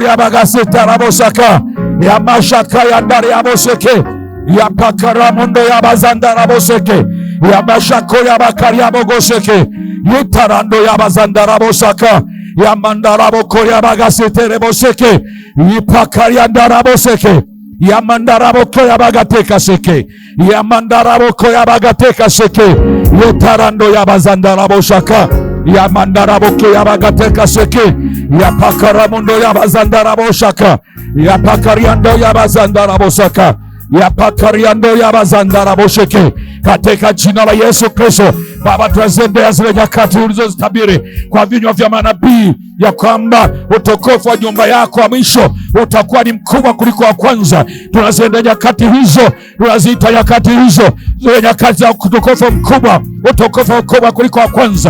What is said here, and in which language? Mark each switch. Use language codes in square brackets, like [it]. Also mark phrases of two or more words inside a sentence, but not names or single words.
[sw] ya bagaseta rabosaka ya mashaka ya ndari ya boseke ya pakaramondo ya bazandaraboseke ya mashako ya bakari ya bogoseke ya tarando ya bazandarabosaka ya mandaraboko ya bagaseta reboseke ya pakari ya ndaraboseke ya mandaraboko ya bagateka seke ya mandaraboko ya bagateka seke ya tarando ya bazandaraboshaka ya mandaraboke ya bagateka seke ya pakaramundo ya bazandaraboshaka ya pakariando ya bazandarabosaka ya pakariando ya bazandarabosheke, katika jina la Yesu Kristo. Baba, tunazendea zile nyakati ulizozitabiri kwa vinywa vya manabii ya kwamba utukufu wa nyumba yako wa mwisho utakuwa ni mkubwa kuliko wa kwanza. Tunazendea nyakati hizo, tunaziita nyakati hizo zile nyakati za utukufu mkubwa, utukufu mkubwa kuliko wa kwanza.